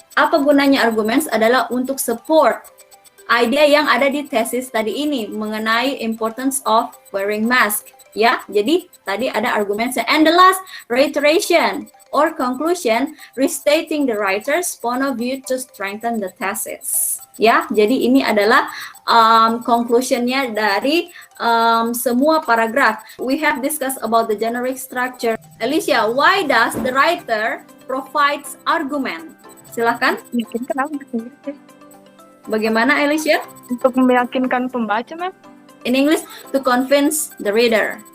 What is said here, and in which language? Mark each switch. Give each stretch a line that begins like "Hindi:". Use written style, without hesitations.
Indonesian: Apa gunanya arguments? Adalah untuk support idea yang ada di tesis tadi ini mengenai
English: importance of wearing mask.
Indonesian: Ya, jadi tadi ada arguments.
English: And the last, reiteration or conclusion, restating the writer's point of view to strengthen the thesis.
Indonesian: Ya, jadi ini adalah conclusionnya dari semua paragraf.
English: We have discussed about the generic structure. Alicia, why does the writer provides argument?
Indonesian: Silakan. Meyakinkan apa? Bagaimana, Alicia? Untuk meyakinkan pembaca, Ma'am.
English: In English, to convince the reader.